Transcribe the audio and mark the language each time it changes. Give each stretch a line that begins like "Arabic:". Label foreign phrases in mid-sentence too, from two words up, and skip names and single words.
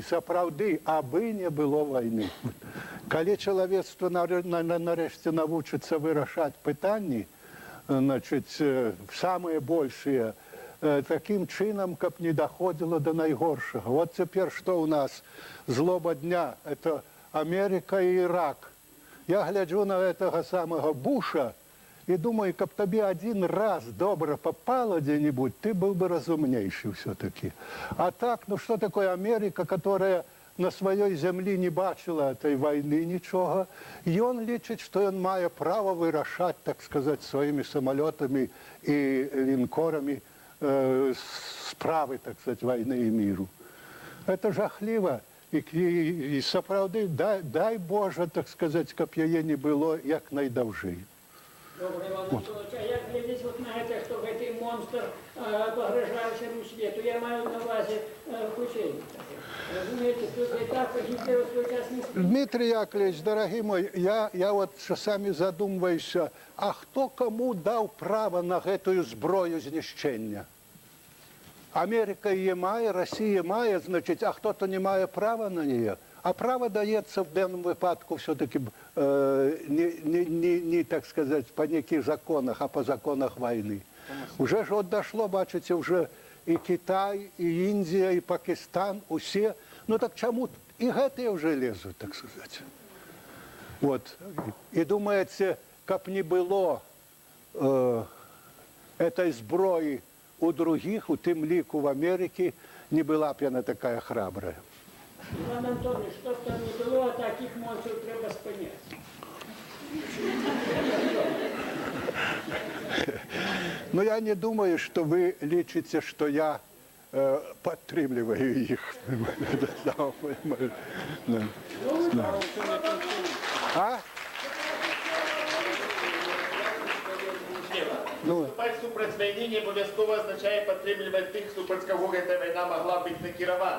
Belarusian: Сапраўды, абы не было вайны. Калі чалавецтва нарэшце навучыцца вырашаць пытанні, значыць, самыя большыя, такім чынам, каб не даходзіла да найгоршага. Вот цяпер што ў нас?
Russian: Злоба дня – это Америка і Ірак.
Belarusian: Я гляджу на гэтага самага Буша і думаю, каб табе
Russian: один раз
Belarusian: добра попало дзе-нибудь,
Russian: ты был бы
Belarusian: разумнейшы все-таки. А так,
Russian: ну что такое
Belarusian: Америка, которая на сваёй зямлі не бачыла
Russian: этой войны
Belarusian: нічога, ён лічыць, што ён мае права вырашаць,
Russian: так сказать,
Belarusian: сваімі самолетами і лінкорамі справы,
Russian: так сказать, войны и миру.
Belarusian: Это жахліва. І сапраўды, дай Боже,
Russian: так сказать,
Belarusian: каб яе не было як найдаўжэй. Добрый, Иван Антонович, а як глядзець вот на гэта, што гэты монстр пагражае ўсяму свету? Я маю на увазе хутчэй. Разумеете, тут і так Гітлер у свой час не спіць. Дмитрий Яковлевич,
Russian: дорогой мой, я вот часами задумываюся,
Belarusian: а хто кому даў права на гэтую зброю знішчэння?
Russian: Америка ее мае, Россия мае, значит, а кто-то не мае права на нее. А право дается в данном выпадку все-таки не, так сказать, по неких законах, а по законах войны. Уже ж вот дошло, бачите, уже и Китай, и Индия, и Пакистан, усе. Ну так чему и гэтые уже лезут, так сказать. Вот. И думаете, как не было этой зброи у других,
Belarusian: у тым ліку в Америке, не была б яна такая храбрая.
Russian: Иван Антонович, что б там не было, а таких монстров треба спыняць. Но я не думаю, что вы лічыце, что я
Belarusian: падтрымліваю іх.
Russian: А?
Belarusian: Выступаць супраць вайны не абавязкова азначае падтрымліваць тых, супраць каго гэтая вайна магла быць накіравана.